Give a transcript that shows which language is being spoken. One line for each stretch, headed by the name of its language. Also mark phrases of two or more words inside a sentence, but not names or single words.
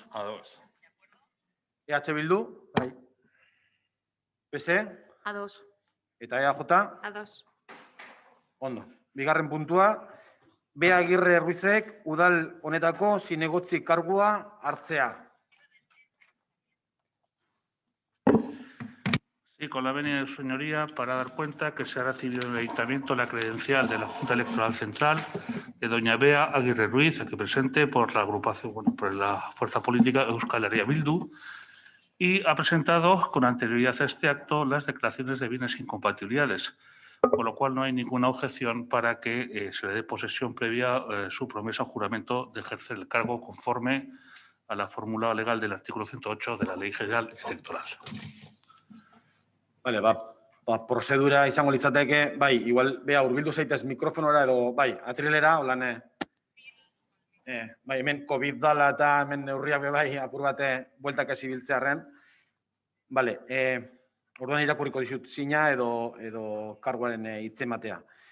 Basque: Ados. EH Bildu? Bai. PS? Ados. Eta EAJ? Ados. Ondo. Bigarren puntua, Bea Agirre Ruizek udal honetako zinegotzi kargua hartzea.
Spanish: Sí, con la venia de su señoría, para dar cuenta que se ha recibido en el Ayuntamiento la credencial de la Junta Electoral Central de doña Bea Aguirre Ruiz, aquí presente por la agrupación, por la fuerza política Euskal Herria Bildu, y ha presentado con anterioridad a este acto las declaraciones de bienes incompatibilidades, con lo cual no hay ninguna objeción para que se le dé posesión previa su promesa o juramento de ejercer el cargo conforme a la fórmula legal del artículo 108 de la Ley General Electoral. Vale,
Basque: prozedura izango litzateke, igual, Bea, hurbildu zaitez mikrofonora edo, atrilera, holan, hemen COVID dala eta hemen neurriak apur bate bueltak ez ibiltzearren. Vale, orduan irakurriko dizut zina edo karguaren hitzematea.